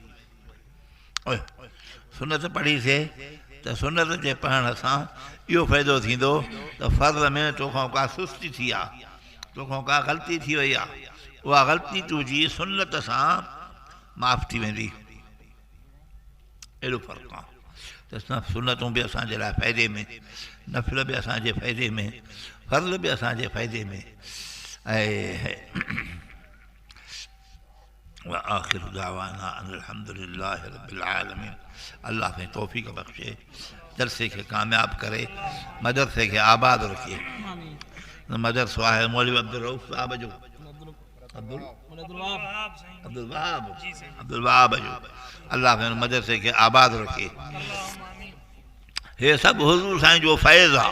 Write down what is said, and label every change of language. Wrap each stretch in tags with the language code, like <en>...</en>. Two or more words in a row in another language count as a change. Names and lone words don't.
<sd>सुनत पढ़ीसीं त सुनत जे पढ़ण सां इहो फ़ाइदो थींदो त फ़र्ज़ में तोखां का सुस्ती थी आहे, तोखां का ग़लती थी वई आहे, उहा ग़लती तुंहिंजी सुनत सां माफ़ थी वेंदी। अहिड़ो फ़र्क़ु आहे त सुनतूं बि असांजे लाइ फ़ाइदे में, नफ़िल बि असांजे फ़ाइदे में, फ़र्ज़ बि असांजे फ़ाइदे में।</sd> <ar>ऐं آخر دعوانا الحمد لله رب العالمين.</ar> <sd>अल्लाह साईं तौफ़ीक़ बख़्शे, जलसे खे कामयाब करे, मदरसे खे आबाद रखे। मदरसो आहे मौलवी अब्दुल रऊफ़ साहब जो, अब्दुल वहाब जो। अल्लाह साईं मदरसे खे आबाद रखे। हे सभु हुज़ूर साईं जो फैज़ आहे।</sd>